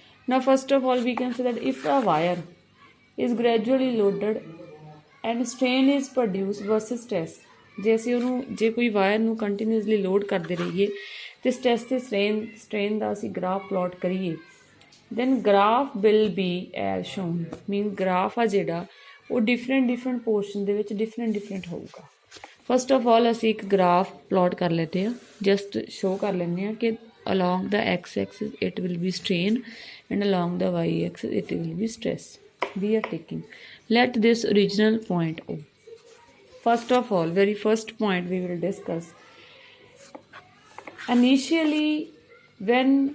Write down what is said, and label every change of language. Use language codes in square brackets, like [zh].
[en] Now first of all, we can say that if a wire is gradually loaded and strain is produced versus stress, [pa] ਜੇ ਕੋਈ wire ਨੂੰ continuously load ਕਰਦੇ ਰਹੀਏ ਤੇ stress ਤੇ strain ਦਾ ਅਸੀਂ graph plot ਕਰੀਏ, [en] then graph will be as shown. [pa] mean graph ਆ ਜਿਹੜਾ ਉਹ [en] different portion [pa] ਦੇ ਵਿੱਚ different ਹੋਊਗਾ. [en] First of all, [pa] ਅਸੀਂ ਇੱਕ graph plot ਕਰ ਲੈਂਦੇ ਹਾਂ, just show ਕਰ ਲੈਂਦੇ ਹਾਂ ਕਿ [en] along the x-axis it will be strain and along the y-axis it will be stress. We are taking. Let this original point O. First of all, very first point we will discuss. Initially, when